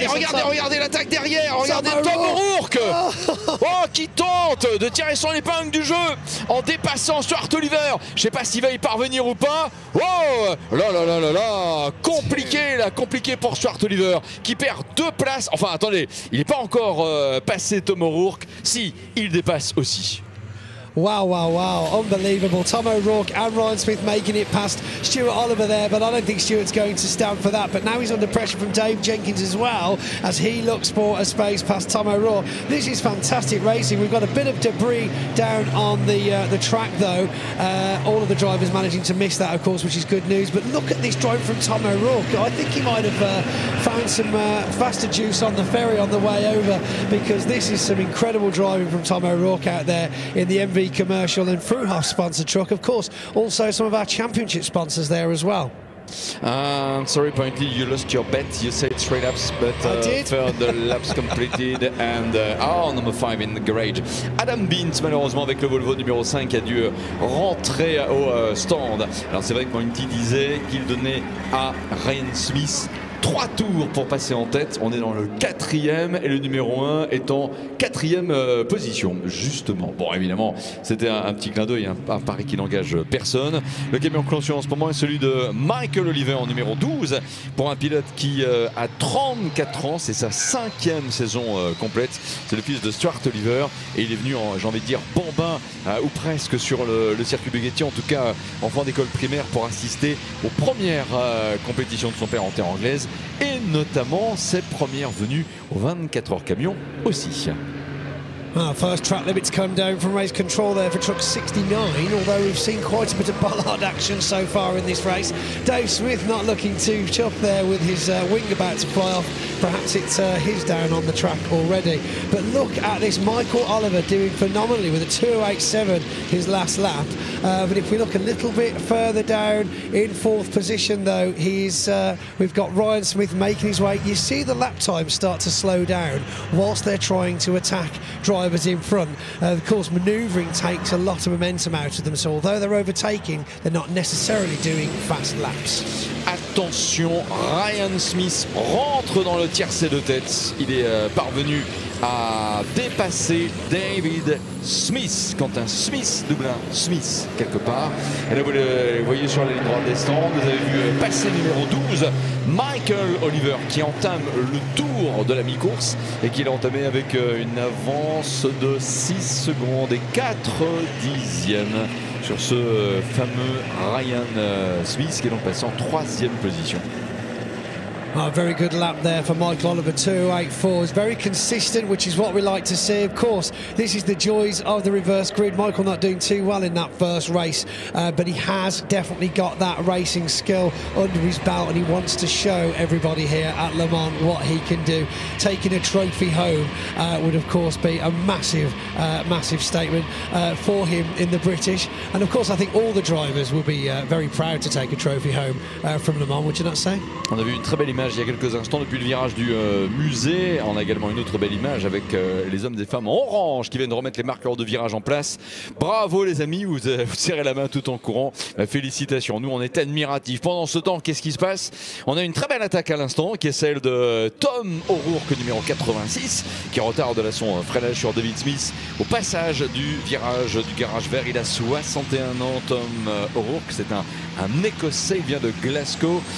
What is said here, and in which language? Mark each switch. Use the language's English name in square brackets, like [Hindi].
[French] Regardez l'attaque derrière, regardez Tom O'Rourke qui tente de tirer son épingle du jeu en dépassant Stuart Oliver. Je sais pas s'il va y parvenir ou pas. Oh là, compliqué pour Stuart Oliver qui perd 2 places. Enfin attendez, il n'est pas encore passé Tom O'Rourke. Si, il dépasse aussi. [English] Wow, unbelievable. Tom O'Rourke and Ryan Smith making it past Stuart Oliver there, but I don't think Stuart's going to stand for that. But now he's under pressure from Dave Jenkins as well, as he looks for a space past Tom O'Rourke. This is fantastic racing. We've got a bit of debris down on the track though. All of the drivers managing to miss that, of course, which is good news. But look at this drive from Tom O'Rourke. I think he might have found some faster juice on the ferry on the way over, because this is some incredible driving from Tom O'Rourke out there in the MV Commercial and Fruhoff sponsored truck. Of course, also some of our championship sponsors there as well. Sorry, Pointy, you lost your bet. You said 3 laps, but further laps completed. And number 5 in the garage. [French] Adam Bint, malheureusement, avec le Volvo numéro 5, a dû rentrer au stand. Alors c'est vrai que Pointy disait qu'il donnait à Ryan Smith 3 tours pour passer en tête. On est dans le 4e et le numéro 1 est en 4e position, justement. Bon, évidemment, c'était un petit clin d'œil, un pari qui n'engage personne. Le camion clanché en ce moment est celui de Michael Oliver en numéro 12 pour un pilote qui a 34 ans. C'est sa 5e saison complète. C'est le fils de Stuart Oliver et il est venu, j'ai envie de dire, bambin ou presque sur le circuit Bugatti, en tout cas en fin d'école primaire, pour assister aux premières compétitions de son père en terre anglaise et notamment ses premières venues aux 24 heures camion aussi. [English] First track limits come down from race control there for truck 69, although we've seen quite a bit of bollard action so far in this race. Dave Smith not looking too chuffed there with his wing about to fly off. Perhaps it's his down on the track already. But look at this, Michael Oliver doing phenomenally with a 2:08.7 his last lap. But if we look a little bit further down in 4th position though, we've got Ryan Smith making his way. You see the lap time start to slow down whilst they're trying to attack drivers in front. Of course, manoeuvring takes a lot of momentum out of them, so although they're overtaking, they're not necessarily doing fast laps. Attention, Ryan Smith rentre dans le tiercé de tête. Il est parvenu à dépasser David Smith. Quentin Smith, double 1 Smith quelque part. Et là vous le voyez sur la ligne droite des stands, vous avez vu passer numéro 12 Michael Oliver qui entame le tour de la mi-course et qui l'a entamé avec une avance de 6 secondes et 4 dixièmes sur ce fameux Ryan Smith qui est donc passé en 3e position. Very good lap there for Michael Oliver, 2:08.4. It's very consistent, which is what we like to see. Of course, this is the joys of the reverse grid. Michael not doing too well in that first race, but he has definitely got that racing skill under his belt, and he wants to show everybody here at Le Mans what he can do. Taking a trophy home would, of course, be a massive, massive statement for him in the British. And, of course, I think all the drivers will be very proud to take a trophy home from Le Mans, would you not say? [French] On a vu une très belle image il y a quelques instants depuis le virage du musée. On a également une autre belle image avec les hommes et femmes en orange qui viennent de remettre les marqueurs de virage en place. Bravo les amis, vous serrez la main tout en courant. Félicitations, nous on est admiratifs. Pendant ce temps, qu'est-ce qui se passe? On a une très belle attaque à l'instant qui est celle de Tom O'Rourke, numéro 86, qui retarde là son freinage sur David Smith au passage du virage du garage vert. Il a 61 ans, Tom O'Rourke, c'est un Écossais, il vient de Glasgow.